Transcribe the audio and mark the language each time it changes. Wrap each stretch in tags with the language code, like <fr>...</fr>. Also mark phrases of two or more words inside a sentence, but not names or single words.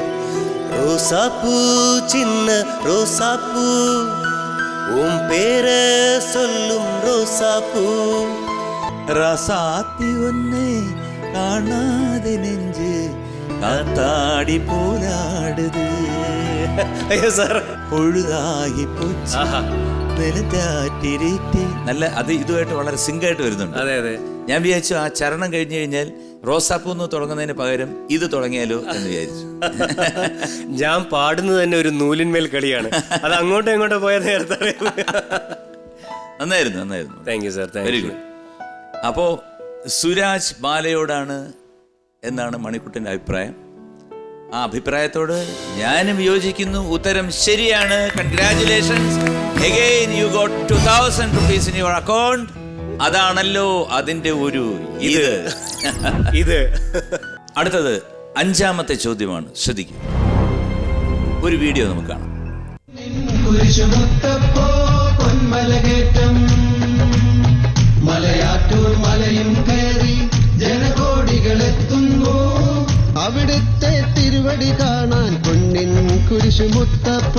<ta>ரோசாப்பூ சின்ன ரோசாப்பூ, உன் பேரை சொல்லும் ரோசாப்பூ. ராசாத்தி ஒன்னே காணாத நெஞ்சு காத்தாடி போராடுது.</ta> <ml>അയ്യോ സാർ, പൊഴുതായി പോச்சு നല്ല അത് ഇതുമായിട്ട് വളരെ സിങ്കായിട്ട് വരുന്നുണ്ട്. അതെ അതെ. ഞാൻ വിചാരിച്ചു ആ ചരണം കഴിഞ്ഞു കഴിഞ്ഞാൽ റോസാപ്പൂ എന്ന് തുടങ്ങുന്നതിന് പകരം ഇത് തുടങ്ങിയാലോ എന്ന് വിചാരിച്ചു. ഞാൻ പാടുന്നത് തന്നെ ഒരു നൂലിന്മേൽ കളിയാണ്. അത് അങ്ങോട്ടോ ഇങ്ങോട്ടോ പോയ നേരത്തെ. നന്നായിരുന്നു.</ml> <en>thank you sir. very good.</en> <ml>അപ്പോ സുരാജ് ബാലയോടാണ് എന്നാണ് മണിക്കുട്ടൻ്റെ അഭിപ്രായം. ആ അഭിപ്രായത്തോട് ഞാനും യോജിക്കുന്നു. ഉത്തരം ശരിയാണ്. കൺഗ്രാറ്റുലേഷൻസ്.</ml> <en>Again you got 2000 rupees in your account.</en> <ml>അതാണല്ലോ അതിന്റെ ഒരു ഇത്. അടുത്തത് അഞ്ചാമത്തെ ചോദ്യമാണ്. ശ്രദ്ധിക്കുക. ഒരു വീഡിയോ നമുക്ക് കാണാം. മലയാറ്റൂർ മലയും കയറി ജനകോടികളെത്തുന്നു, അവിടുത്തെ തിരുവടി കാണാൻ പൊന്നിൻ കുരിശുമുത്തപ്പോ.</ml>